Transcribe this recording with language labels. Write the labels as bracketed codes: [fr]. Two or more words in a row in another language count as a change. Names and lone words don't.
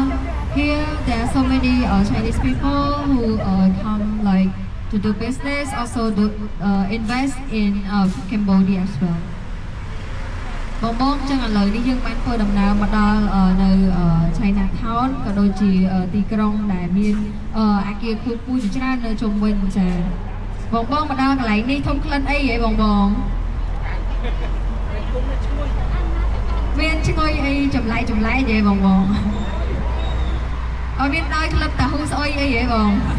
[en] Here there are so many Chinese people who come like to do business, also do invest in Cambodia as well. [km] បងចឹងឥឡូវនេះយើងបានធ្វើដំណើរមកដល់នៅ Chinatown ក៏ដូចជាទីក្រុងដែលមានអគារខ្ពស់ៗជាច្រើននៅជុំវិញចាបងមកដល់កន្លែងនេះធំក្លិនអីហ៎បងមានឈ្ងុយអីចម្លែកទេបងអត់មានដោយក្លិបតាហ៊ូស្អុយអីហ៎បង